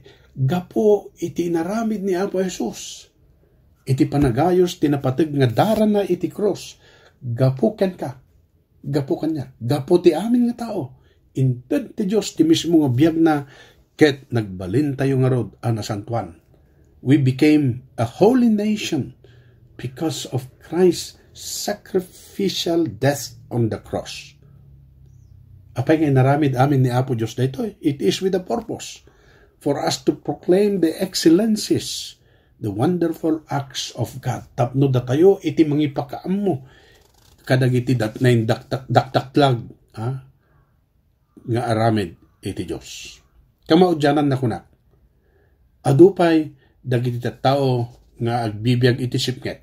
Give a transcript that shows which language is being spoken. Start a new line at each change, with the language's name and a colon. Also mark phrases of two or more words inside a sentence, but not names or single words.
Iloko: Gapo iti inaramid ni Apo Jesus. Iti panagayos tinapateg nga daran na iti cross. Gapo ken ka. Gapo kanya. Gapo ti amin nga tao. Inted ti Dios ti mismo nga biyag na ket nagbalin tayo nga rod a nasantuan.
English: We became a holy nation because of Christ's sacrificial death on the cross.
Iloko: Apay nga naramid amin ni Apo Diyos dito,
English: it is with a purpose for us to proclaim the excellencies, the wonderful acts of God.
Iloko: Tapno da tayo, iti mangipakaam mo. Kadagiti datnain daktaklag, nga aramid iti Diyos. Kamaudyanan na kunak. Adupay, dagiti tao nga agbibiyag iti sipnget.